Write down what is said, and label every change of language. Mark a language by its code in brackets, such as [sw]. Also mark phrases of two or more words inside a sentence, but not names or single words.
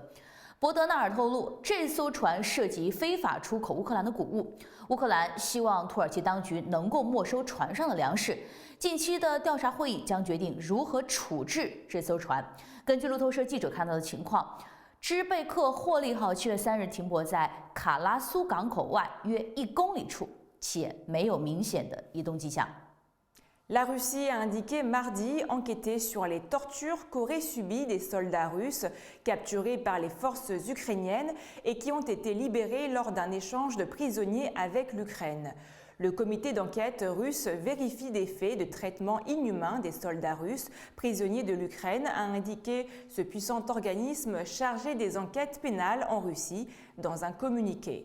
[zh] 博德纳尔透露，这艘船涉及非法出口乌克兰的谷物，乌克兰希望土耳其当局能够没收船上的粮食。近期的调查会议将决定如何处置这艘船。根据路透社记者看到的情况。支贝克霍利号7月3日停泊在卡拉苏港口外约1公里处，且没有明显的移动迹象。 [fr] La Russie a indiqué mardi enquêter sur les tortures qu'auraient subies des soldats russes capturés par les forces ukrainiennes et qui ont été libérés lors d'un échange de prisonniers avec l'Ukraine. Le comité d'enquête russe vérifie des faits de traitement inhumain des soldats russes prisonniers de l'Ukraine, a indiqué ce puissant organisme chargé des enquêtes pénales en Russie dans un communiqué.